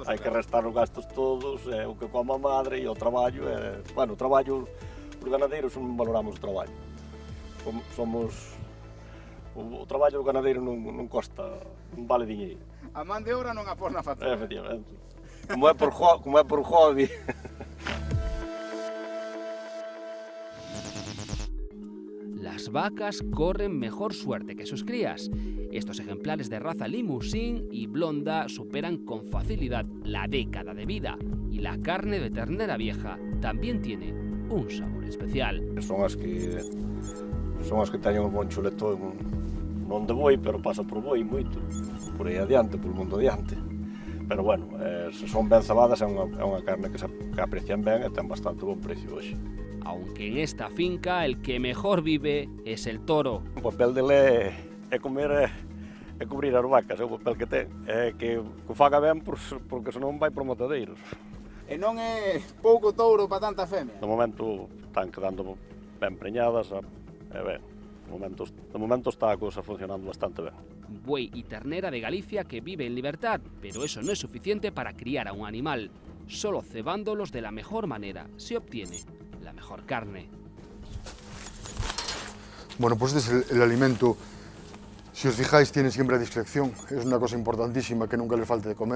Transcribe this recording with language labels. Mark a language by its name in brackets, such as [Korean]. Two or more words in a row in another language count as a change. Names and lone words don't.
[Galician] Hai que restar os gastos todos, o que come a madre e o traballo. Bueno, o traballo, os ganadeiros non valoramos o traballo. O traballo do ganadeiro non costa, non vale diñeiro. A man de obra non a pos na factura. Efectivamente. Como é por hobby. [Spanish] Las vacas corren mejor suerte que sus crías. Estos ejemplares de raza Limousin y blonda superan con facilidad la década de vida y la carne de ternera vieja también tiene un sabor especial. [Galician] Son as que teñen un bon chuletón, non de boi, pero pasa por boi moito, por aí adiante, por mundo adiante. Pero bueno, se son ben cebadas é unha carne que aprecian ben e ten bastante bon precio hoxe. [Spanish] Aunque en esta finca el que mejor vive es el toro. [Galician] O papel dele é comer e cubrir as vacas, é o papel que ten. É que o faga ben porque senón vai por matadeiros. E non é pouco touro para tanta femia? De momento están quedando ben preñadas, e ben, de momento está a cousa funcionando bastante ben. [Spanish] Buey y ternera de Galicia que vive en libertad, pero eso no es suficiente para criar a un animal. Solo cebándolos de la mejor manera se obtiene la mejor carne. Bueno, pues este es el alimento. Si os fijáis, tiene siempre a discreción. Es una cosa importantísima que nunca les falte de comer.